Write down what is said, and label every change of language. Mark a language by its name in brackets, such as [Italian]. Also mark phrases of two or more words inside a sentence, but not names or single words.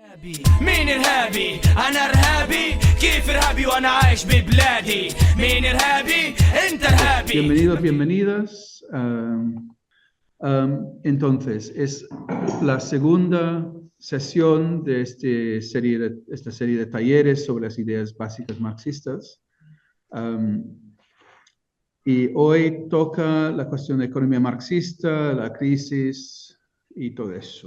[Arabic] مين إرهابي؟ أنا إرهابي. كيف إرهابي وأنا عايش ببلادي؟ مين إرهابي؟ أنت إرهابي. [Spanish] Bienvenidos, bienvenidas. Entonces, es la segunda sesión de esta serie de talleres sobre las ideas básicas marxistas. Y hoy toca la cuestión de economía marxista, la crisis y todo eso.